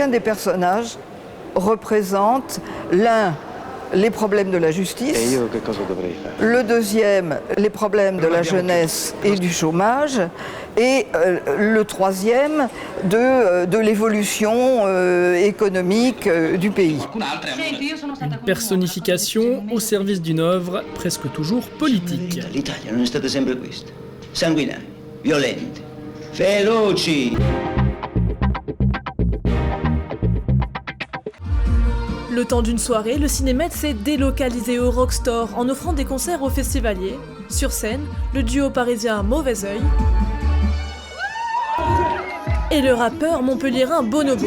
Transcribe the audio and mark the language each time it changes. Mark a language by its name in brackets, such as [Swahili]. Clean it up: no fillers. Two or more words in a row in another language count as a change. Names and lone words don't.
[French] Chacun des personnages représente l'un, les problèmes de la justice, le deuxième, les problèmes de la jeunesse et du chômage, et le troisième, de l'évolution économique du pays. Une personnification au service d'une œuvre presque toujours politique. [Italian] L'Italia non è stata sempre questa. Sanguinaria, violenta, feroci. [French] Le temps d'une soirée, le Cinémed s'est délocalisé au Rockstore en offrant des concerts aux festivaliers. Sur scène, le duo parisien Mauvais Oeil et le rappeur montpelliérain Bonobo.